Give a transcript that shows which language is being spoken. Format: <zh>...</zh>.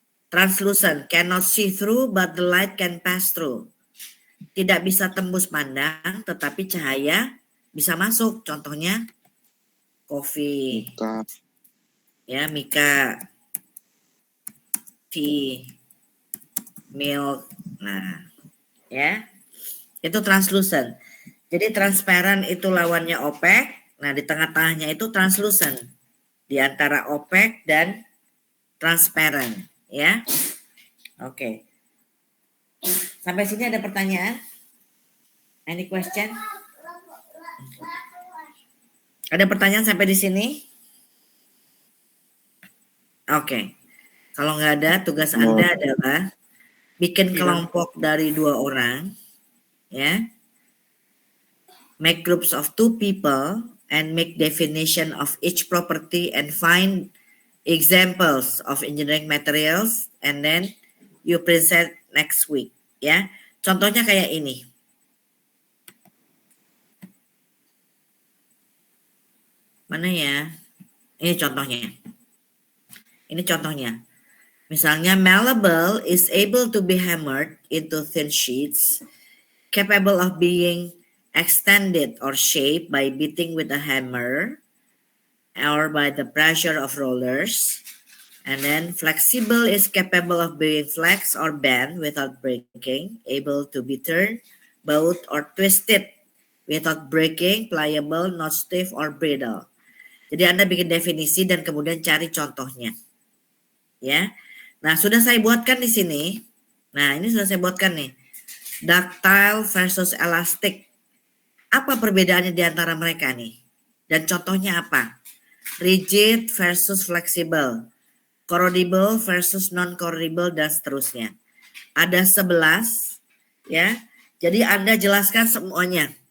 <en>Translucent, cannot see through but the light can pass through.</en> <id>Tidak bisa tembus pandang, tetapi cahaya bisa masuk. Contohnya kopi, ya Mika,</id> <en>tea, milk.</en> <id>Nah, ya itu translucent. Jadi transparent itu lawannya opaque. Nah di tengah-tengahnya itu translucent. Di antara opaque dan transparent, ya. Oke. Sampai sini ada pertanyaan?</id> <en>Any question?</en> <id>Ada pertanyaan sampai di sini? Oke. Kalau nggak ada, tugas Anda adalah bikin kelompok dari 2 orang, ya.</id> <en>Make groups of 2 people and make definition of each property and find examples of engineering materials and then you present next week, ya.</en> <id>Contohnya kayak ini. Mana ya? Ini contohnya. Ini contohnya.</id> <en>Misalnya, malleable is able to be hammered into thin sheets, capable of being extended or shaped by beating with a hammer or by the pressure of rollers. And then flexible is capable of being flexed or bent without breaking, able to be turned, bowed, or twisted without breaking, pliable, not stiff, or brittle.</en> <id>Jadi Anda bikin definisi dan kemudian cari contohnya. Ya. Nah, sudah saya buatkan di sini. Nah, ini sudah saya buatkan nih.</id> <en>Ductile versus elastic.</en> <id>Apa perbedaannya di antara mereka nih? Dan contohnya apa? Rigid versus flexible. Corrodible versus non-corrodible dan seterusnya. Ada 11 ya. Jadi Anda jelaskan semuanya.</id>